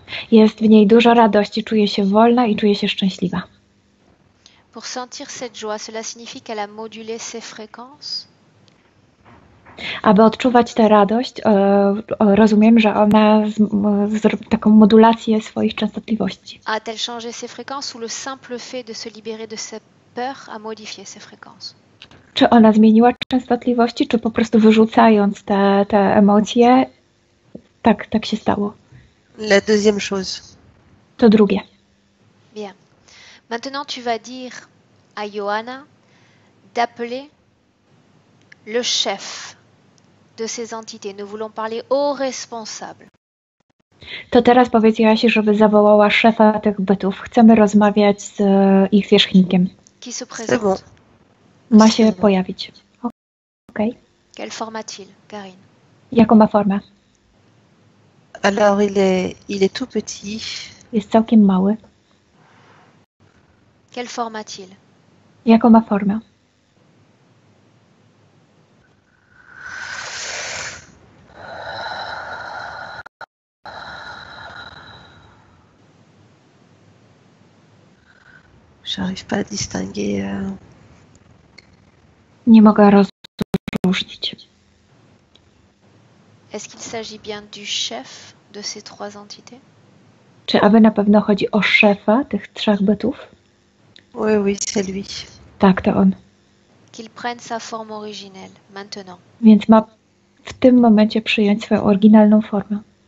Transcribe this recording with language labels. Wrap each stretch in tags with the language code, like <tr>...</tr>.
<pl>Jest w niej dużo radości, czuje się wolna i czuje się szczęśliwa.</pl> <fr>Pour sentir cette joie, cela signifie qu'elle a modulé ses fréquences?</fr> <pl>Aby odczuwać tę radość, rozumiem, że ona zrobi taką modulację swoich częstotliwości.</pl> <fr>A-t-elle changé ses fréquences ou le simple fait de se libérer de ses peurs a modifié ses fréquences?</fr> <pl>Czy ona zmieniła częstotliwości, czy po prostu wyrzucając te emocje, tak się stało?</pl> <fr>La deuxième chose.</fr> <pl>To drugie.</pl> <fr>Bien. Maintenant, tu vas dire à Johanna d'appeler le chef de ces entités. Nous voulons parler au responsable.</fr> <pl>To teraz powiedz Joasi, żeby zawołała szefa tych bytów. Chcemy rozmawiać z ich zwierzchnikiem.</pl> <fr>Qui se C'est présente? bon.</fr> <pl>Ma się pojawić. Okej.</pl> <fr>Quelle forme a-t-il, Karine?</fr> <pl>Jaką ma formę?</pl> <fr>Alors, il est tout petit.</fr> <pl>Jest całkiem mały.</pl> <fr>Quelle forme a-t-il?</fr> <pl>Jaką ma formę?</pl> <fr>J'arrive pas à distinguer.</fr> <pl>Nie mogę rozróżnić.</pl> <fr>Est-ce qu'il s'agit bien du chef de ces trois entités?</fr> <pl>Czy aby na pewno chodzi o szefa tych trzech bytów?</pl> <fr>Oui, oui, c'est lui.</fr> <pl>Tak, to on.</pl> <fr>Qu'il prenne sa forme originelle, maintenant.</fr> <pl>Więc ma w tym momencie przyjąć swoją oryginalną formę.</pl>